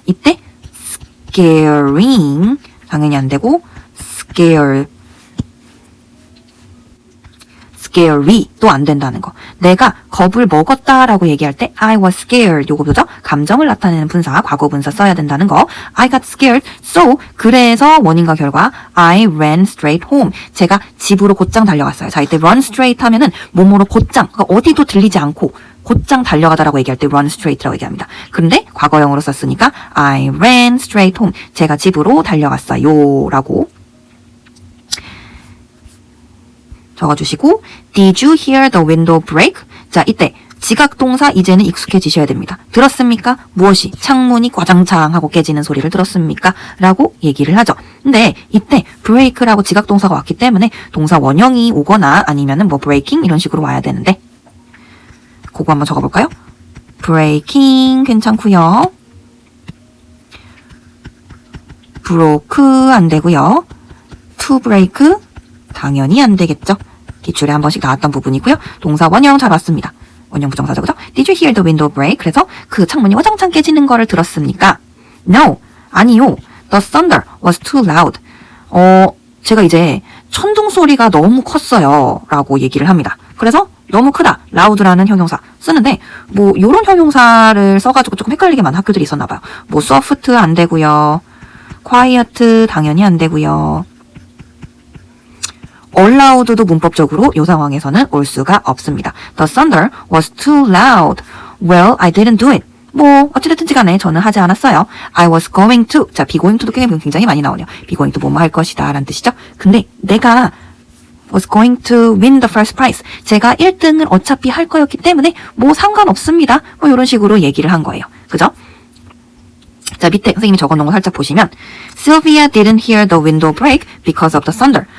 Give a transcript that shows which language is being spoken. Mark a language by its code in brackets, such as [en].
[ko] 이때 scaring 당연히 안 되고 scary 또 안 된다는 거. 내가 겁을 먹었다라고 얘기할 때 [en] I was scared [ko] 요거 보죠? 감정을 나타내는 분사, 과거 분사 써야 된다는 거. [en] I got scared. So [ko] 그래서 원인과 결과 [en] I ran straight home. [ko] 제가 집으로 곧장 달려갔어요. 자, 이때 run straight 하면은 몸으로 곧장, 그러니까 어디도 들리지 않고 곧장 달려가다라고 얘기할 때 run straight라고 얘기합니다. 그런데 과거형으로 썼으니까 [en] I ran straight home. [ko] 제가 집으로 달려갔어요. 라고 적어주시고 [en] Did you hear the window break? [ko] 자, 이때 지각동사 이제는 익숙해지셔야 됩니다. 들었습니까? 무엇이? 창문이 꽈장창 하고 깨지는 소리를 들었습니까? 라고 얘기를 하죠. 근데 이때 break라고 지각동사가 왔기 때문에 동사 원형이 오거나 아니면은 뭐 breaking 이런 식으로 와야 되는데 그거 한번 적어볼까요? breaking 괜찮고요. broke 안 되고요. to break 당연히 안 되겠죠. 기출에 한 번씩 나왔던 부분이고요. 동사 원형 잘 왔습니다. 원형 부정사죠, 그죠? [en] Did you hear the window break? [ko] 그래서 그 창문이 와장창 깨지는 거를 들었습니까? [en] No, [ko] 아니요. [en] The thunder was too loud. [ko] 제가 이제 천둥 소리가 너무 컸어요. 라고 얘기를 합니다. 그래서 너무 크다, loud라는 형용사 쓰는데 뭐 요런 형용사를 써가지고 조금 헷갈리게 많은 학교들이 있었나 봐요. 뭐 soft 안 되고요. quiet 당연히 안 되고요. allowed도 문법적으로 이 상황에서는 올 수가 없습니다. [en] The thunder was too loud. Well, I didn't do it. [ko] 뭐 어찌됐든지 간에 저는 하지 않았어요. [en] I was going to. [ko] 자, be going to도 굉장히 많이 나오네요. be going to 뭐뭐 할 것이다 라는 뜻이죠. 근데 내가 [en] was going to win the first prize. [ko] 제가 1등을 어차피 할 거였기 때문에 뭐 상관없습니다. 뭐 이런 식으로 얘기를 한 거예요. 그죠? 자, 밑에 선생님이 적어놓은 거 살짝 보시면 [en] Sylvia didn't hear the window break because of the thunder.